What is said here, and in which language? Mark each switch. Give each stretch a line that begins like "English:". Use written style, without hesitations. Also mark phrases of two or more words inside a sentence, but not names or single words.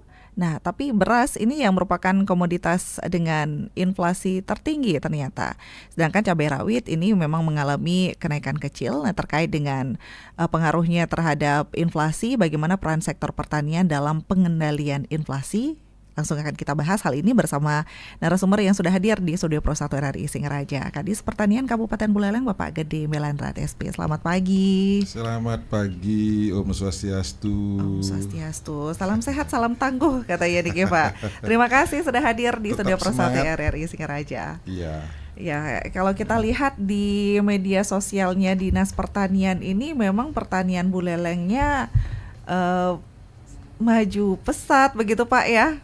Indonesian: Nah, tapi beras ini yang merupakan komoditas dengan inflasi tertinggi ternyata. Sedangkan cabai rawit ini memang mengalami kenaikan kecil. Nah, terkait dengan pengaruhnya terhadap inflasi, bagaimana peran sektor pertanian dalam pengendalian inflasi? Langsung akan kita bahas hal ini bersama narasumber yang sudah hadir di Studio Pro 1 RRI Singaraja, Kadis Pertanian Kabupaten Buleleng, Bapak Gede Melandrat SP. Selamat pagi. Selamat pagi, Om Swastiastu. Om Swastiastu. Salam sehat, salam tangguh katanya nih Pak. Terima kasih sudah hadir di Studio Pro 1 RRI Singaraja. Iya. Ya, kalau kita lihat di media sosialnya Dinas Pertanian ini memang pertanian Bulelengnya maju pesat begitu Pak ya.